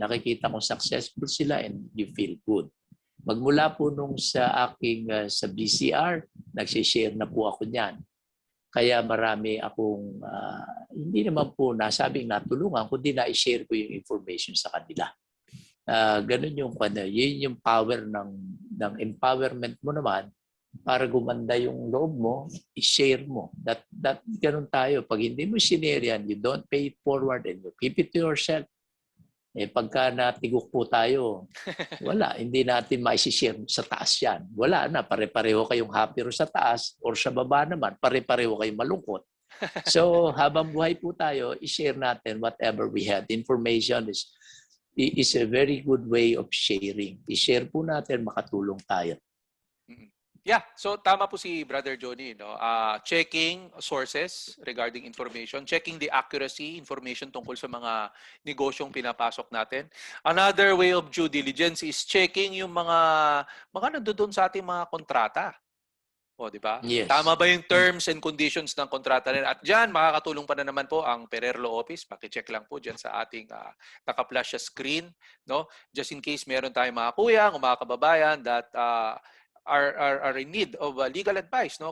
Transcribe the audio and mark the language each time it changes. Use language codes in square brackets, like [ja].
[tl] Nakikita kong successful sila [en] and you feel good. [tl] Magmula po nung sa aking sa BCR, nagsishare na po ako niyan. Kaya marami akong, hindi naman po nasabing natulungan, kundi na-share ko yung information sa kanila. Ganun yun yung power ng empowerment mo naman para gumanda yung loob mo, i-share mo. Ganun tayo. Pag hindi mo share yan, [en] you don't pay it forward and you keep it to yourself. [tl] Pagka natigok po tayo, wala, hindi natin ma-share sa taas yan. Wala na, pare-pareho kayong happy sa taas or sa baba naman, pare-pareho kayong malungkot. So, habang buhay po tayo, i-share natin [en] whatever we have. Information is a very good way of sharing. [tl] I-share po natin, makatulong tayo. Yeah, so tama po si Brother Johnny, no? [en] Checking sources regarding information, checking the accuracy information [tl] tungkol sa mga negosyong pinapasok natin. Another way of due diligence is checking yung mga nandoon sa ating mga kontrata. O, di ba? [en] Yes. [tl] Tama ba yung terms and conditions ng kontrata nila? At diyan makakatulong pa na naman po ang Ferrer Law Office. Paki-check lang po diyan sa ating naka-flash sa screen, no? [en] Just in case [tl] meron tayong mga kuya o mga kababayan that [en] are in need of legal advice, no?